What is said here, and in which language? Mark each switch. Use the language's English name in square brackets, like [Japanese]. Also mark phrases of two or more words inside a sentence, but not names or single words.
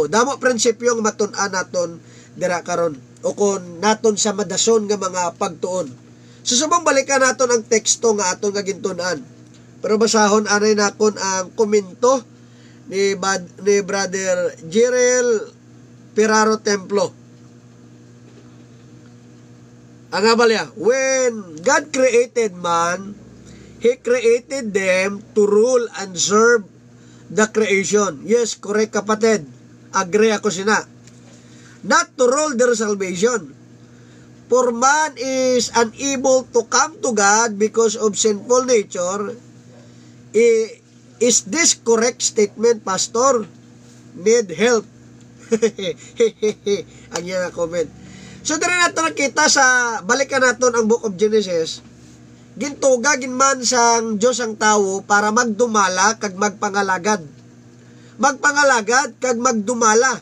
[Hiligaynon] Damo prinsipyo nga matun-an naton dira karon o kon naton sa madason nga mga pagtuon. Susubong balikan naton ang teksto nga aton nga gintun-an. Pero basahon anay nakon ang komento ni Brother Jirel Piraro Templo. Ang abalya, [English] when God created man, He created them to rule and serve the creation. Yes, correct [Hiligaynon] kapatid. Agree ako sina. [English] Not to rule their salvation. For man is unable to come to God because of sinful nature. Is this correct statement, Pastor? Need help. [Hiligaynon] Ang yan comment. So, [Filipino] dito natin nakita [Hiligaynon] sa, balikan natin ang Book of Genesis, gintuga ginman sang Diyos ang tao para magdumala kag magpangalagad. Magpangalagad kag magdumala.